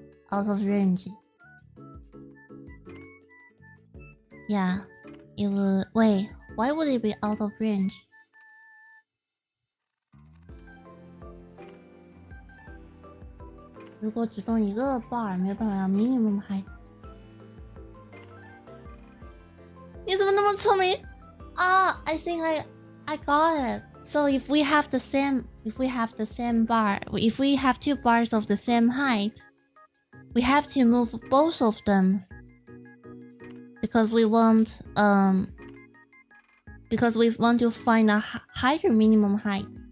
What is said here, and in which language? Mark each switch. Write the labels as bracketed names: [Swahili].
[English] out of range. Yeah, it would. Wait, why would it be out of range? [Chinese] If 如果只动一个 bar 没有办法让 minimum height。你怎么那么聪明啊 I think I got it. [English] So if we have the same bar, if we have 2 bars of the same height, we have to move both of them because we want to find a higher minimum height.